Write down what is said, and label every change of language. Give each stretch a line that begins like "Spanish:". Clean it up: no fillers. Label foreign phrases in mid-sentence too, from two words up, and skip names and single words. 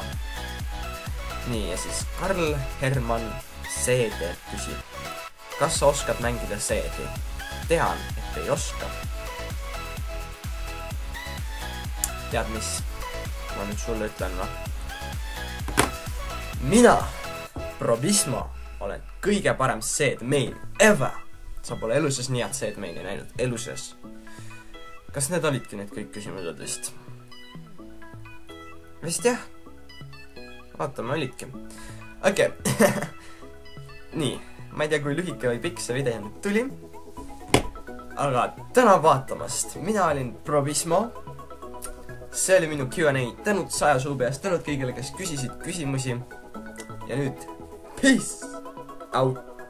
Estonian: Nii, ja siis Karl Herman Seeder küsib, kas sa oskad mängida Seedi? Tean, et ei oska. Tead mis? Ma nüüd sulle ütlen, no. Mina, Probisma, olen kõige parem Seed
English: main ever.
Estonian: Sa pole eluses nii head Seed maini näinud. Eluses. Kas need olidki need kõik küsimused vist? Vist jah. Vaatame, olidki. Okei. Nii, ma ei tea, kui lühike või pikk see video nüüd tuli. Aga tänan vaatamast. Mina olin Probismo. See oli minu Q&A. Tänud 100 suu peast. Tänud kõigile, kes küsisid küsimusi. Ja nüüd,
English: peace out!